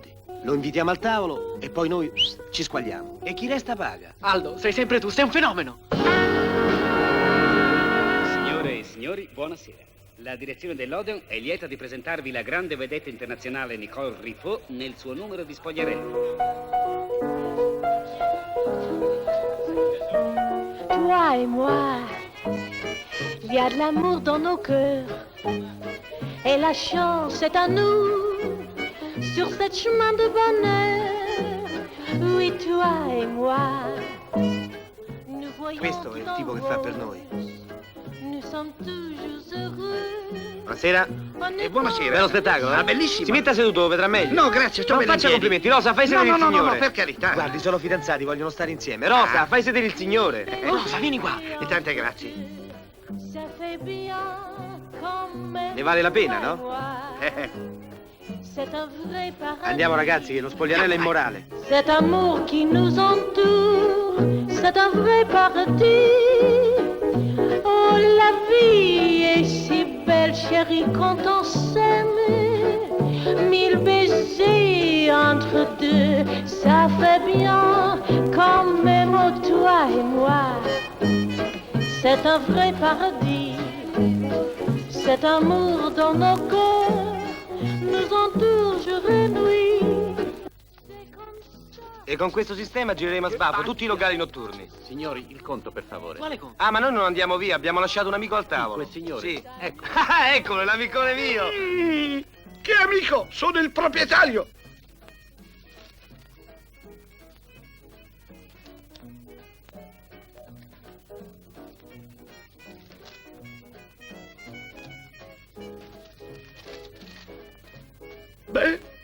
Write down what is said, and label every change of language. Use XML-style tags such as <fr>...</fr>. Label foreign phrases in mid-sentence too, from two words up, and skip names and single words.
<it>Lo invitiamo al tavolo e poi noi ci squagliamo. E chi resta paga. Aldo, sei sempre tu, sei un fenomeno. Signore e signori, buonasera. La direzione dell'Odeon è lieta di presentarvi la grande vedetta internazionale Nicole Riffo nel suo numero di spogliarello.</it> <fr>Toi et moi, il y a de l'amour dans nos cœurs. Et la chance est à nous. sur cette chemin de bonheur. Oui, toi et moi. Nous voyons</fr> <it>Questo è il tipo che fa per noi.</it> <fr>Nous sommes toujours heureux.</fr> <it>Buonasera. E buonasera. Bello spettacolo, Ah, bellissimo. Si metta seduto, vedrà meglio. No, grazie, sto Non bene in faccia piedi. complimenti. Rosa, fai sedere No, il no, no, signore. no, per carità. Guardi, sono fidanzati, vogliono stare insieme. Rosa, fai sedere il signore. Rosa, vieni qua. E tante grazie.</it> <fr>Ça fait bien comme</fr> <it>Ne vale la pena,</it> <fr>toi et</fr> <it>no?</it> <fr>moi. C'est un vrai paradis.</fr> <it>Andiamo ragazzi, che lo spogliarello è immorale.</it> <fr>Cet amour qui nous entoure, c'est un vrai paradis. Oh, la vie est si belle, chérie, quand on s'aime. Mille baisers entre deux, ça fait bien, quand même toi et moi. C'est un vrai paradis, cet amour dans nos cœurs nous entoure jour et nuit.</fr> <it>E con questo sistema gireremo a sbafo tutti i locali notturni. Signori, il conto, per favore. Quale conto? Ah, ma noi non andiamo via, abbiamo lasciato un amico al tavolo. Quel signore? Sì, ecco. Ah, eccolo, l'amicone mio. Che amico? Sono il proprietario. Beh,</it>